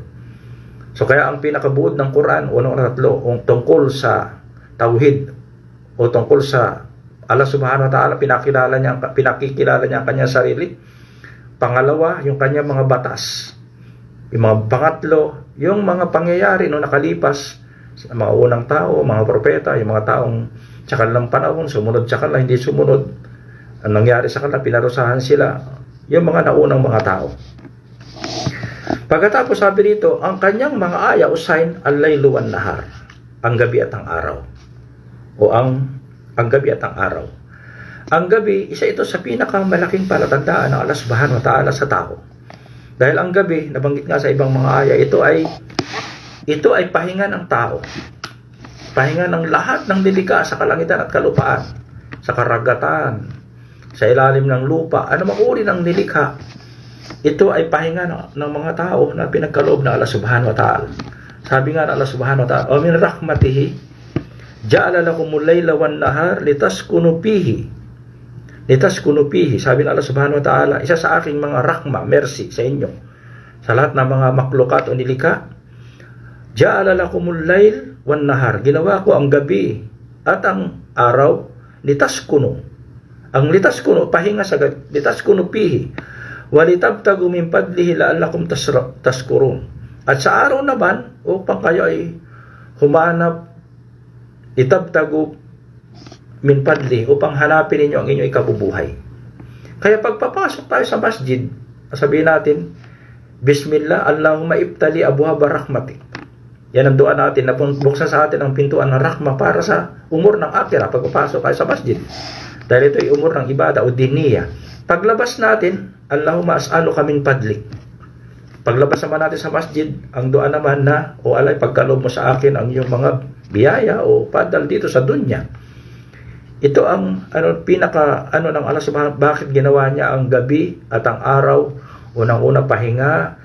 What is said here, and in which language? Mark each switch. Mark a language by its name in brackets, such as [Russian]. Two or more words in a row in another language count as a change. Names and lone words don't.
[Filipino] So kaya ang pinakabuod ng Quran, unang tatlo, tungkol sa tauhid o tungkol sa Allah [Arabic] سبحانه وتعالى, [Filipino] pinakikilala niya ang kanyang sarili. Pangalawa, yung kanyang mga batas. Yung mga pangatlo, yung mga pangyayari noong nakalipas sa mga unang tao, mga propeta, yung mga taong sa kanilang panahon, sumunod sa kanila, hindi sumunod. Ang nangyari sa kanila, pinarusahan sila, yung mga naunang mga tao. Pagkatapos sabi dito, ang kanyang mga aya o sign, [Arabic] الليل والنهار, [Filipino] ang gabi at ang araw. O ang gabi at ang araw. Ang gabi, isa ito sa pinakamalaking palatandaan ng Allah [Arabic] سبحانه وتعالى [Filipino] sa tao. Dahil ang gabi, nabanggit nga sa ibang mga aya, ito ay pahinga ng tao. Pahinga ng lahat ng nilikha sa kalangitan at kalupaan, sa karagatan, sa ilalim ng lupa, ano mang uri ng nilikha. Ito ay pahinga ng mga tao na pinagkaloob ng Allah [Arabic] سبحانه وتعالى. [Filipino] Sabi nga ng [Arabic] الله سبحانه وتعالى ومن رحمته جعل لكم الليل والنهار لتسكنوا فيه." لتسكنوا فيه, [Filipino] sabi ng [Arabic] الله سبحانه وتعالى, [Filipino] isa sa aking mga rahma, mercy sa inyo, sa lahat ng mga maklukat o nilikha, [Arabic] جعل لكم الليل والنهار, [Filipino] ginawa ko ang gabi at ang araw, litaskunu. Ang litaskunu, pahinga sa gabi, [Arabic] لتسكنوا فيه ولتبتغوا من فضله لعلكم تشكرون. [Filipino] At sa araw naman, upang kayo ay humanap, [Arabic] لتبتغوا من فضل, [Filipino] upang hanapin ninyo ang inyong ikabubuhay. Kaya pagpapasok tayo sa masjid, sabihin natin, [Arabic] بسم الله اللهم افتح لي أبواب رحمتك. [Filipino] Yan ang dua natin, na buksan sa atin ang pintuan ng rahma para sa umur ng akhirah pagpapasok tayo sa masjid. Dahil ito ay umur ng ibada o diniya. Paglabas natin, [Arabic] اللهم أسألك من فضلك. [Filipino] Paglabas naman natin sa masjid, ang dua naman na, o alay, pagkaloob mo sa akin ang iyong mga biyaya o padal dito sa dunya. Ito ang ng Allah subhanahu, bakit ginawa niya ang gabi at ang araw, unang-una pahinga.